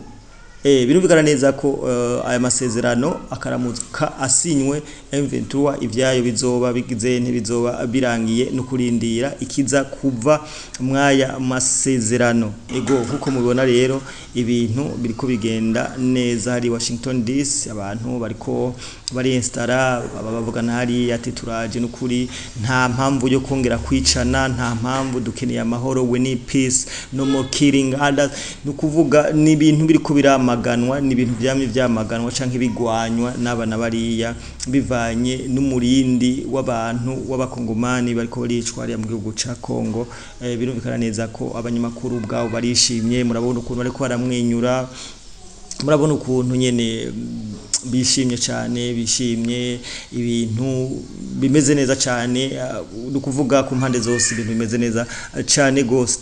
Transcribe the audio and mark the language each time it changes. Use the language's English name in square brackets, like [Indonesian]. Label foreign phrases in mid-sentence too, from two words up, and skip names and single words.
[Rundi] Birumvikana neza ko aya masezerano akaramuka asinywe M23 ivyayo bizoba bigize ntibizoba birangiye no kurindira ikiza kuva mwaya masezerano. Ego kuko mubibona rero ibintu biriko bigenda neza hari Washington DC abantu bariko bari installa babavugana hari ati turaje n'ukuri nta mpamvu yo kongera kwicana, nta mpamvu dukeneye amahoro, [English] we need peace, no more killing others. [Rundi] Nukuvuga ni ibintu biriko biramaganwa, ni ibintu byamye byamaganwa canke bigwanywa n'abana bariya bivanye n'umurindi w'abantu w'abakongomani bariko baricwa ari mu gihugu ca Kongo. Birumvikana neza ko abanyamakuru bwabo barishimye, murabona ukuntu bariko baramwenyura, murabona ukuntu nyene bishimye cyane, bishimye ibintu bimeze neza cyane, dukuvuga ku mpande zose ibintu bimeze neza cyane gose.